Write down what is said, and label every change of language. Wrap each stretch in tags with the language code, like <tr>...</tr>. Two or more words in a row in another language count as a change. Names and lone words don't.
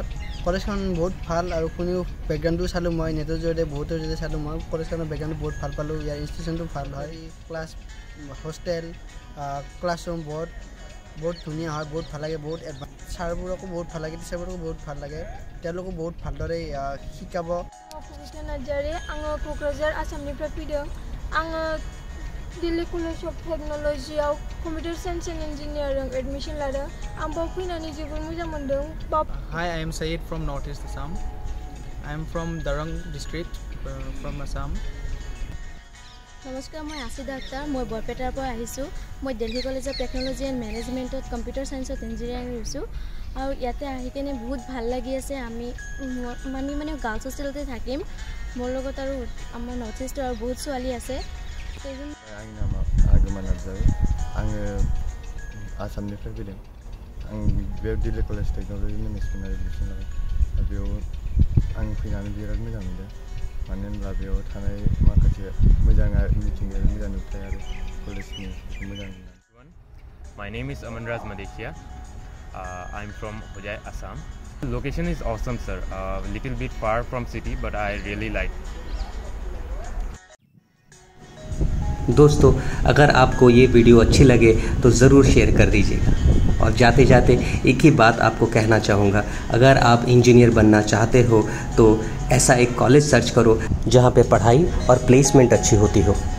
<as>কলেজখন বহুত ভাল আৰু শুনিও বেকগ্ৰাউণ্ডটো চালোঁ, মই নেটৰ জৰিয়তে বহুতৰ জৰিয়তে চালোঁ। মই কলেজখনৰ বেকগ্ৰাউণ্ডটো বহুত ভাল পালোঁ। ইয়াৰ ইনষ্টিটিউশ্যনটো ভাল হয়,</as> <en>class hostel classroom</en> <as>বহুত ধুনীয়া হয়, বহুত ভাল লাগে। বহুত ছাৰবোৰকো বহুত ভাল লাগে, টিচাৰবোৰকো বহুত ভাল লাগে। তেওঁলোকো বহুত ভালদৰে শিকাব।</as> <brx>फुजिता नार्जारी, आङो क'क्राझार आसामनिफ्राय फैदों। आङो दिल्ली कलेज अफ टेक्न'लजियाव</brx> <en>computer science and engineering admission</en> <brx>लादों। आं बाव फैनानै जोबोद मोजां मोनदों।</brx> <en>Hi, I am Sayed from North East Assam. I am from Darang district from Assam.</en> <as>নমস্কাৰ, মই আছিদা আক্তাৰ। মই বৰপেটাৰ পৰা আহিছোঁ। মই দিল্লী কলেজ অফ টেকন'লজি এণ্ড মেনেজমেণ্টত কম্পিউটাৰ ছায়েন্সত ইঞ্জিনিয়াৰিং লৈছোঁ আৰু ইয়াতে আহি কেনে বহুত ভাল লাগি আছে। আমি মানে গাৰ্লছ হোষ্টেলতে থাকিম। মোৰ লগত আৰু আমাৰ নৰ্থ ইষ্টৰ আৰু বহুত ছোৱালী আছে।</as> <brx>आंनि नामा आगोमा नार्जारी। आङो आसामनिफ्राय फैदों। आं बे दिल्ली कलेज टेक्न'लजि मेनेजमेन्टआव एडमिसन लाबाय। बेयाव आं फैनानै बिराद मोजां मोनदों। मानो होनब्ला बेयाव थानाय माखासे मोजां मिथिंगायारि मोजां नुथाय आरो कलेजनि मोजां नुनाय।</brx> <en>My name is Amanraj Madeshia. I'm from Hojai, Assam. The location is awesome, sir. Little bit far from city, but I really like.</en> <hi>दोस्तों, अगर आपको ये वीडियो अच्छी लगे तो ज़रूर शेयर कर दीजिएगा। और जाते जाते एक ही बात आपको कहना चाहूँगा, अगर आप इंजीनियर बनना चाहते हो तो ऐसा एक कॉलेज सर्च करो जहाँ पे पढ़ाई और प्लेसमेंट अच्छी होती हो।</hi>